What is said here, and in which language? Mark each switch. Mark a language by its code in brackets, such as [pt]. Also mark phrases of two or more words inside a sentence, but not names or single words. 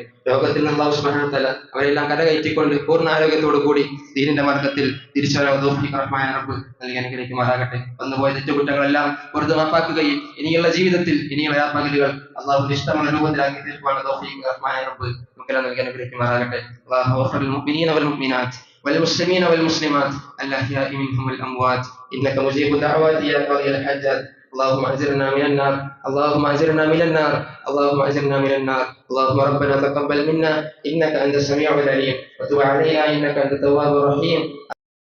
[ml] രോഗത്തിൽ നിന്ന് അല്ലാഹു [ar] سبحانه وتعالى [ml] അവരെല്ലാം കരകയറ്റിക്കൊണ്ട് പൂർണ്ണ ആരോഗ്യത്തോടു കൂടി ദീനിന്റെ മാർഗത്തിൽ തിരിച്ചു വരാൻ തൗഫീഖ് റഹ്മാനായ റബ്ബ് നൽകി അനുഗ്രഹിക്കുമാറാകട്ടെ. വന്നുപോയ തെറ്റുകുറ്റങ്ങളെല്ലാം വെറുതെ മാപ്പാക്കുകയും ഇനിയുള്ള ജീവിതത്തിൽ, ഇനിയുള്ള പകലുകൾ അള്ളാഹുവിന്റെ ഇഷ്ടമുള്ള രൂപത്തിലാക്കി തീർക്കുവാനുള്ള തൗഫീഖ് റഹ്മാനായ റബ്ബ് നമുക്കെല്ലാം നൽകി അനുഗ്രഹിക്കുമാറാകട്ടെ. [ar] اللهم اغفر للمؤمنين والمؤمنات والمسلمين والمسلمات الأحياء منهم والأموات إنك مجيب الدعوات يا قاضي الحاجات. اللهم أجرنا من النار، اللهم أجرنا من النار، اللهم أجرنا من النار. اللهم ربنا تقبل منا إنك أنت السميع العليم وتب علينا إنك أنت التواب الرحيم.